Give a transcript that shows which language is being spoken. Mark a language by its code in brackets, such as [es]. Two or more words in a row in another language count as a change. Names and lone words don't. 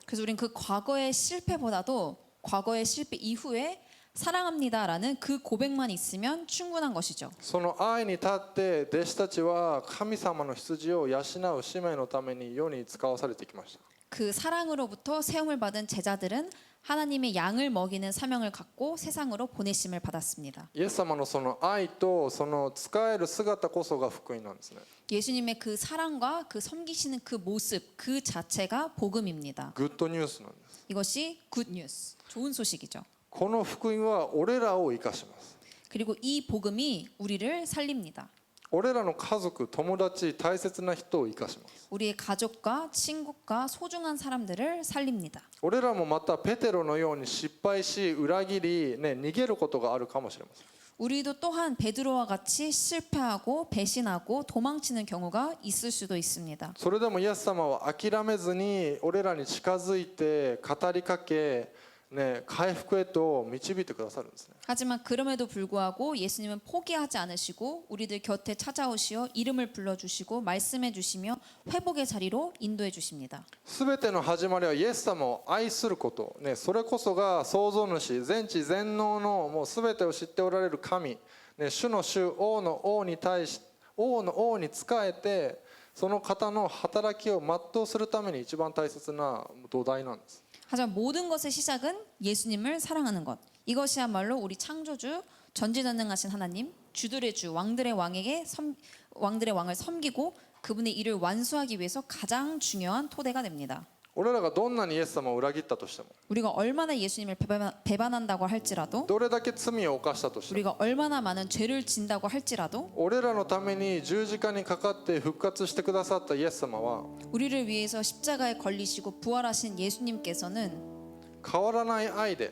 [ko] 그래서 우린 그 과거의 실패보다도 과거의 실패 이후에 사랑합니다라는 그 고백만 있으면 충분한 것이죠. [ja] その愛に立って弟子たちは神様の羊を養う使命のために世に使わされてきました。 [ko] 그 사랑으로부터 세움을 받은 제자들은 하나님의 양을 먹이는 사명을 갖고 세상으로 보내심을 받았습니다. [ja] イエス様のその愛とその使える姿こそが福音なんですね。 [ko] 예수님의 그 사랑과 그 섬기시는 그 모습 그 자체가 복음입니다. [en] good news [ja] なんです。 [ko] 이것이 [en] good news, [ko] 좋은 소식이죠. [ja] この福音は俺らを生かします。 [ko] 그리고 이 복음이 우리를 살립니다. [ja] 俺らの家族、友達、大切な人を生かします。 [ko] 우리의 가족과 친구과 소중한 사람들을 살립니다. [ja] 俺らもまたペテロのように失敗し裏切り、ね、逃げることがあるかもしれません。 [ko] 우리도 또한 베드로와 같이 실패하고 배신하고 도망치는 경우가 있을 수도 있습니다. [ja] それでもイエス様は諦めずに俺らに近づいて語りかけ、ね、回復へと導いてくださるんですね。 [ko] 하지만 그럼에도 불구하고 예수님은 포기하지 않으시고 우리들 곁에 찾아오시어 이름을 불러주시고 말씀해 주시며 회복의 자리로 인도해 주십니다. [ja] すべての始まりはイエス様を愛すること、ね、それこそが創造主、全知全能のもうすべてを知っておられる神、ね、主の主、王の王に対し、王の王に仕えて、その方の働きを全うするために一番大切な土台なんです。 [ko] 하지만 모든 것의 시작은 예수님을 사랑하는 것. 이것이야말로 우리 창조주, 전지전능하신 하나님, 주들의 주, 왕들의 왕을 섬기고 그분의 일을 완수하기 위해서 가장 중요한 토대가 됩니다. [ja] 俺らがどんなにイエス様を裏切ったとしても [ko] 우리가 얼마나 예수님을 배반한다고 할지라도 [ja] どれだけ罪を犯したとしても [ko] 우리가 얼마나 많은 죄를 진다고 할지라도 [ja] 俺らのために十字架にかかって復活してくださったイエス様は [ko] 우리를 위해서 십자가에 걸리시고 부활하신 예수님께서는 [ja] 変わらない愛で